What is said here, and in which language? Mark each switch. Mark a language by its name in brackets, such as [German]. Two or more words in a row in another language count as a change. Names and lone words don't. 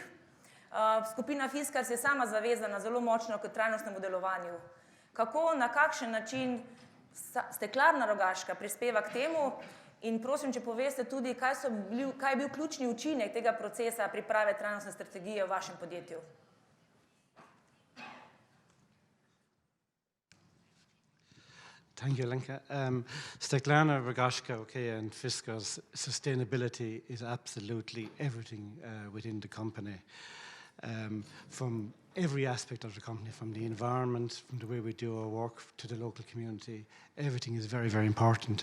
[Slovenian] Skupina Fiskars je sama zavezana zelo močno k trajnostnemu delovanju. Kako, na kakšen način Steklarna Rogaška prispeva k temu in prosim, če poveste tudi, kaj je bil ključni učinek tega procesa priprave trajnostne strategije v vašem podjetju? [English] Thank you, Lenka. Steklarna Rogaška, and Fiskars, sustainability is absolutely everything within the company. From every aspect of the company, from the environment, from the way we do our work, to the local community, everything is very, very important.